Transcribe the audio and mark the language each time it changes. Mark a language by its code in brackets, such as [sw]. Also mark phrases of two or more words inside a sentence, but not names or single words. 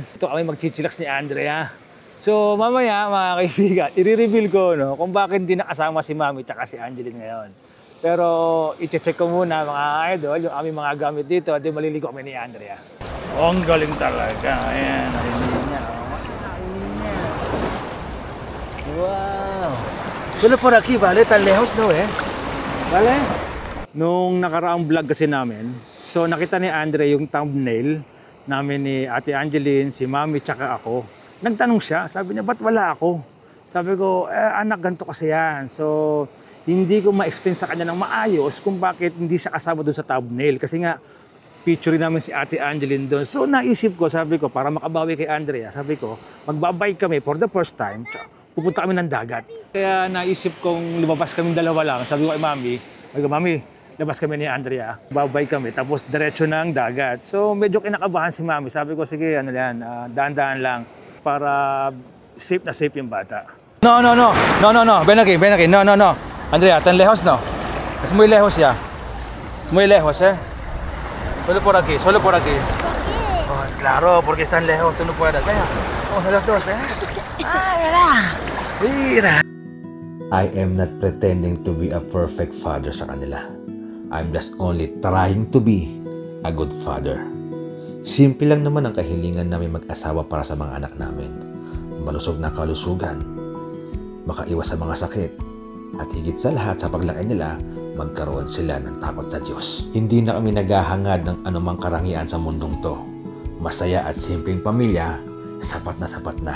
[tl] Ito kami magchichilax ni Andrea. So mamaya mga kaibigan, i-reveal ko kung bakit hindi nakasama si Mami at si Angeline ngayon. Pero i-check ko muna mga idol, yung aming mga gamit dito at maliligo kami ni Andrea. Oh, ang galing talaga. Ayan, narinig niya. [es] Wow. Solo por aquí, ¿vale? Tan lejos, ¿no, eh? ¿Vale? [tl] Nung nakaraang vlog kasi namin, so nakita ni Andre yung thumbnail namin ni Ate Angeline, si Mami, tsaka ako. Nagtanong siya, sabi niya, ba't wala ako? Sabi ko, anak, ganito kasi yan. So, hindi ko ma-explain sa kanya ng maayos kung bakit hindi siya kasama doon sa thumbnail. Kasi nga, picture namin si Ate Angeline doon. So, naisip ko, sabi ko, para makabawi kay Andrea, sabi ko, magbabike kami [en] for the first time, [tl] pupunta kami ng dagat. Kaya naisip kong lumabas kami dalawa lang. Sabi ko kay Mami, Mami, labas kami ni Andrea, babay kami, tapos diretso ng dagat. So medyo kinakabahan si Mami. Sabi ko, sige, ano yan, daan-daan lang para safe na safe yung bata. [es] No. Ven aquí. No. Andrea, tan lejos no. Es muy lejos ya. Muy lejos, eh. Solo por aquí. ¿Por qué? Oh, claro, porque están lejos, tú no puedes. Venga, vamos a los dos, ven. Mira. [en] I am not pretending to be a perfect father [tl] sa kanila. [en] I'm just only trying to be a good father. [tl] Simple lang naman ang kahilingan namin mag-asawa para sa mga anak namin. Malusog na kalusugan, makaiwas sa mga sakit, at higit sa lahat sa paglaki nila, magkaroon sila ng takot sa Diyos. Hindi na kami naghahangad ng anumang karangian sa mundong to. Masaya at simpleng pamilya, sapat na.